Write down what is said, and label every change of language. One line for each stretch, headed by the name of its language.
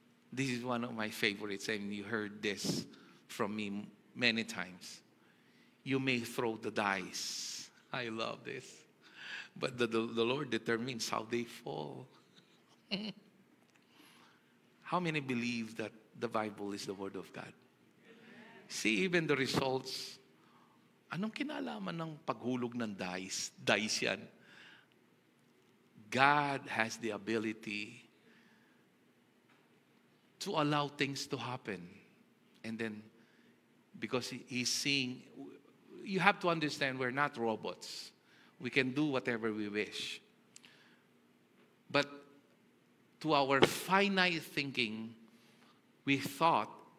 English: This is one of my favorites, and you heard this from me many times. You may throw the dice. I love this. But the Lord determines how they fall. How many believe that the Bible is the Word of God? See, even the results.
Filipino: Anong kinalaman ng paghulog ng dice? Dice yan.
English: God has the ability to allow things to happen. And then, because He's seeing, you have to understand we're not robots. We can do whatever we wish. But to our finite thinking, we thought